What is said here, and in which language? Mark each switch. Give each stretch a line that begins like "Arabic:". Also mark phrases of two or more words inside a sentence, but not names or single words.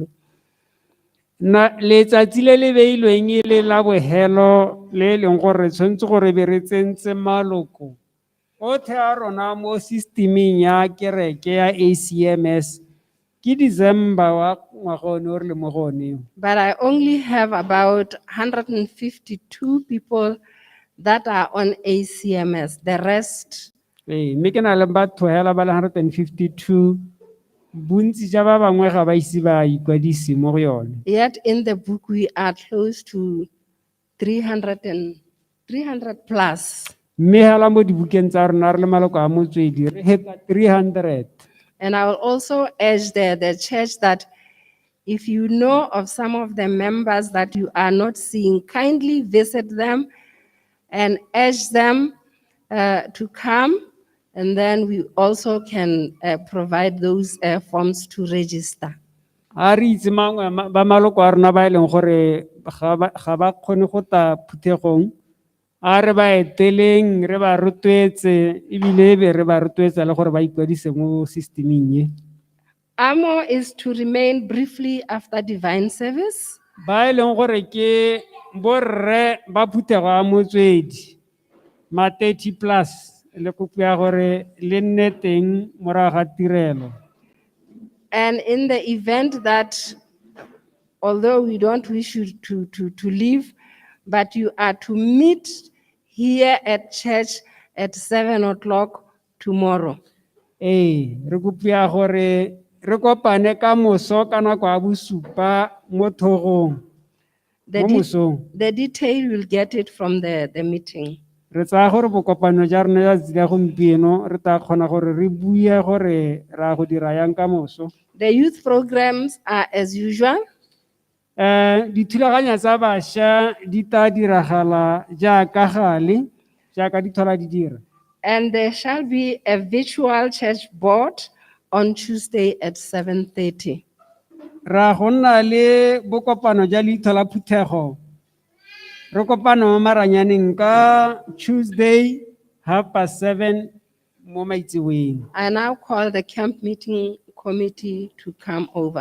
Tswana: Letsatsi le le beilweng e le la bofelo le leng gore tshwanetse gore be re tsentse maloko othe a rona mo systeming ya kereke ya ACMS ke December wa ngwaga one o re le mo go one.
English: But I only have about 152 people that are on ACMS. The rest,
Tswana: Mme ke na le batho hela ba le 152 bontsi ja ba bangwe ga ba ise ba ikwadise mo go yone.
English: yet in the book we are close to 300 plus.
Tswana: Mme hela mo dibukeng tsa rona re le maloko a motswedi re heta 300.
English: And I will also urge the church that if you know of some of the members that you are not seeing, kindly visit them and urge them to come. And then we also can provide those forms to register.
Tswana: A re itse mangwe ba maloko a rona ba e leng gore ga ba kgone go ta phuthegong, a re ba eteleng re ba rotloetse ebile be re ba rotloetsa le gore ba ikwadise mo systeming ye.
English: Amo is to remain briefly after divine service.
Tswana: Ba e leng gore ke borre ba phuthego a motswedi ma 30 plus le kopo ya gore le nne teng morago ga tirelo.
English: And in the event that, although we don't wish you to leave, but you are to meet here at church at 7 o'clock tomorrow.
Tswana: Re kopo ya gore re kopane ka moso ka nako ya bosupa mo thogong
English: The,
Tswana: mo de- mosong.
English: the detail will get it from the meeting.
Tswana: Re tsaya gore bokopano ja rona ya tsela gompieno re tla kgona gore re bue gore ra go dira yang ka moso.
English: The youth programs are as usual.
Tswana: Dithulaganya tsa bašwa di tla diragala jaaka gale jaaka di thola di dira.
English: And there shall be a virtual church board on Tuesday at 7:30.
Tswana: Ra go nna le bokopano ja leitho la phuthego re kopana mo maranyaneng ka Tuesday 7:30 mo maitseboeng.
English: I now call the camp meeting committee to come over.